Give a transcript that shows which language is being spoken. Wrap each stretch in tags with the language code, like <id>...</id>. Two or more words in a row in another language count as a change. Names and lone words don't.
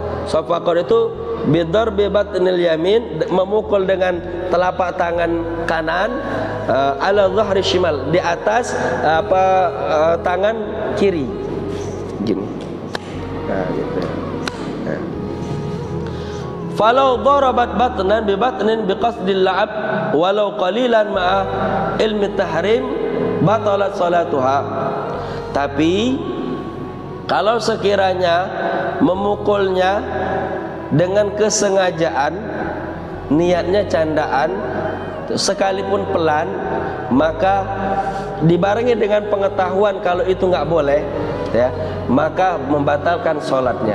<id>Saffaqat itu</id> <ar>بضرب ببطن اليمين,</ar> <id>memukul dengan telapak tangan kanan</id> <ar>على ظهر الشمال,</ar> <id>di atas tangan kiri gini. Nah gitu. Nah.</id> <ar>فلو ضربت بطنا ببطن بقصد اللعب ولو قليلا مع علم التحريم بطلت صلاتها.</ar> <id>Tapi kalau sekiranya memukulnya dengan kesengajaan, niatnya candaan, sekalipun pelan, maka dibarengi dengan pengetahuan kalau itu nggak boleh ya, maka membatalkan sholatnya.</id>